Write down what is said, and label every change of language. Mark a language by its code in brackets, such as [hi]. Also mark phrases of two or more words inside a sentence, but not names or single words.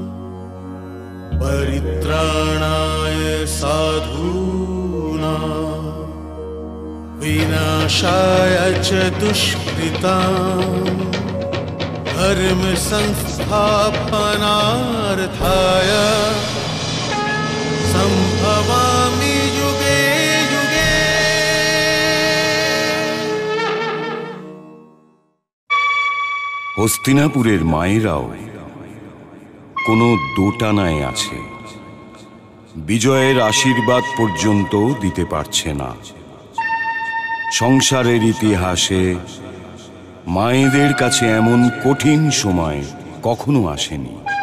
[sa] परित्राणाय साधूनां विनाशाय च दुष्कृतां धर्म संस्थापनार्थाय संभवामि युगे युगे। [bn] হস্তিনাপুরের মায়েরাও কোনো দোটানায় আছে, বিজয়ের আশীর্বাদ পর্যন্ত দিতে পারছে না। সংসারের ইতিহাসে মায়েদের কাছে এমন কঠিন সময় কখনো আসেনি।